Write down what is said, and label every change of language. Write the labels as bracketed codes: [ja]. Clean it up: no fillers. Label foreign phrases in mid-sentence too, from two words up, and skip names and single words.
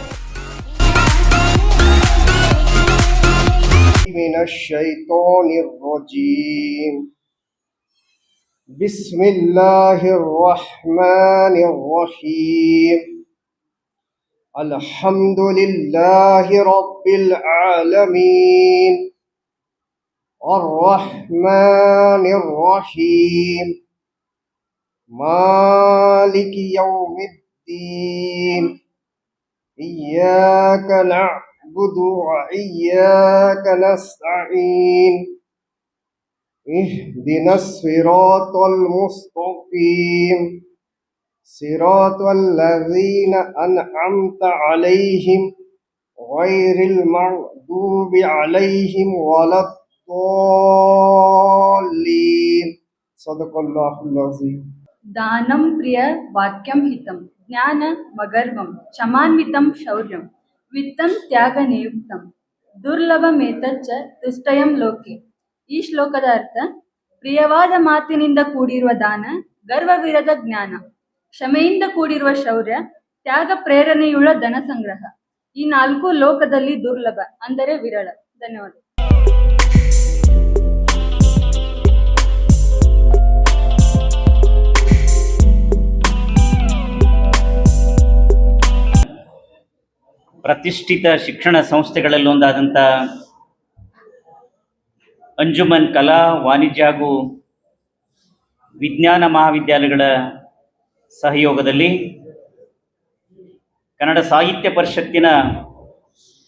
[ar] بسم الله الرحمن الرحيم. الحمد لله رب العالمين. الرحمن الرحيم مالك يوم الدين إياك نعبد وإياك نستعين اهدنا الصراط المستقيم صراط الذين أنعمت عليهم غير المغضوب عليهم ولا [sa] दानं प्रिय वाक्यं हितं ज्ञान मगर्वं क्षमान्वितं शौर्यं वित्तं त्यागनियुक्तं दुर्लभमेतच्च तुष्टयं लोके. [kn] ಈ ಶ್ಲೋಕದ ಅರ್ಥ: ಪ್ರಿಯವಾದ ಮಾತಿನಿಂದ ಕೂಡಿರುವ ದಾನ, ಗರ್ವವಿರದ ಜ್ಞಾನ, ಕ್ಷಮೆಯಿಂದ ಕೂಡಿರುವ ಶೌರ್ಯ, ತ್ಯಾಗ ಪ್ರೇರಣೆಯುಳ್ಳ ಧನ ಸಂಗ್ರಹ. ಈ ನಾಲ್ಕು ಲೋಕದಲ್ಲಿ ದುರ್ಲಭ, ಅಂದರೆ ವಿರಳ. ಧನ್ಯವಾದ. ಪ್ರತಿಷ್ಠಿತ ಶಿಕ್ಷಣ ಸಂಸ್ಥೆಗಳಲ್ಲೊಂದಾದಂಥ ಅಂಜುಮನ್ ಕಲಾ ವಾಣಿಜ್ಯ ಹಾಗೂ ವಿಜ್ಞಾನ ಮಹಾವಿದ್ಯಾಲಯಗಳ ಸಹಯೋಗದಲ್ಲಿ ಕನ್ನಡ ಸಾಹಿತ್ಯ ಪರಿಷತ್ತಿನ